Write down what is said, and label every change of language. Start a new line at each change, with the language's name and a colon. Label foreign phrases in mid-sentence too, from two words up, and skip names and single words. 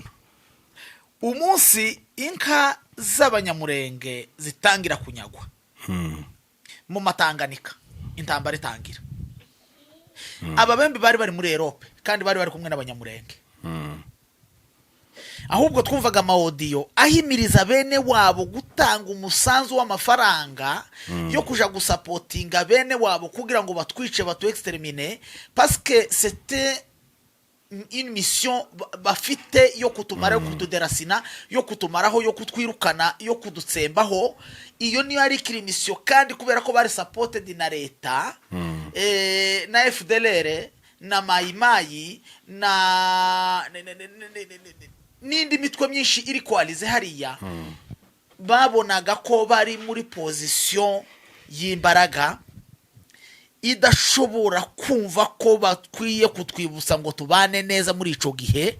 Kinyarwanda: Umunsi inka z'abanyamurenge zitangira kunyagwa mu Matanganika, intambara itangira, ababembe bari muri Europe kandi bari kumwe n'abanyamurenge. Ahubwo twumvaga amaudio ahimiriza bene wabo gutanga umusanzu w'amafaranga yo kuja gusapotinga bene wabo kugira ngo batwice, batu exterminer,
French: parce que c'était une mission
Kinyarwanda: bafite yo kutumara, yo kutuderasina, yo kutumaraho, yo kutwirukana, yo kudutsembaho. Iyo niyo ari mission kandi kubera ko bari supported na leta, na FDLR na Mayimayi na n'indi mitwe myinshi iri kwalize hariya, babonaga ko bari muri position y'imbaraga idashobora kumva ko bakwiye kutwibutsa ngo tubane neza muri ico gihe.